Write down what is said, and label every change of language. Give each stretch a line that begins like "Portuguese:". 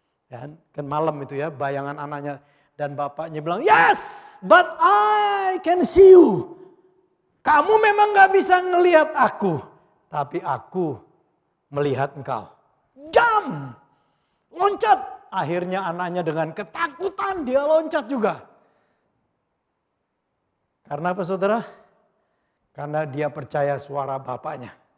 Indonesian: Ya, kan malam itu ya, bayangan anaknya. Dan bapaknya bilang,
English: "Yes, but I can see you.
Indonesian: Kamu memang gak bisa ngelihat aku, tapi aku melihat engkau. Jam! Loncat!" Akhirnya anaknya dengan ketakutan dia loncat juga. Karena apa saudara? Karena dia percaya suara bapaknya.